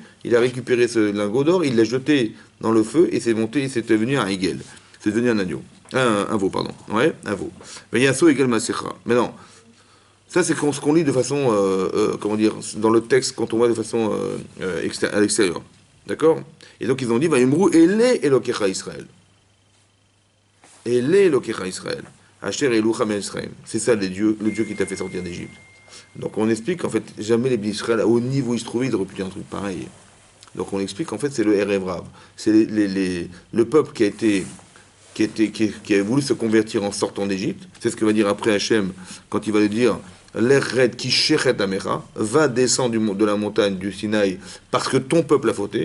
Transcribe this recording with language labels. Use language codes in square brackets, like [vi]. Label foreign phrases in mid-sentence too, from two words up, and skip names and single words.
[fr] Il a récupéré ce lingot d'or, il l'a jeté dans le feu et s'est monté, et c'est devenu un Egel. C'est devenu un agneau. Un veau, pardon. Ouais, un veau. [he] Mais עשו עגל מסכה. [fr] Mais non. Ça, c'est ce qu'on lit de façon, comment dire, dans le texte, quand on voit de façon à l'extérieur. D'accord? Et donc, ils ont dit, [he] ויאמרו, אלה אלהיך ישראל. אלה אלהיך ישראל. אשר העלוך ישראל. [fr] C'est ça le Dieu qui t'a fait sortir d'Égypte. Donc on explique qu'en fait, jamais les Israël, au niveau où ils se trouvaient, ils auraient pu dire un truc pareil. Donc on explique qu'en fait, c'est le [he] Erev Rav. [fr] C'est le peuple qui a voulu se convertir en sortant d'Égypte. C'est ce que va dire après Hachem quand il va lui dire l'Ered [he] כי שחת עמך, [fr] va descendre de la montagne du Sinaï parce que ton peuple a fauté.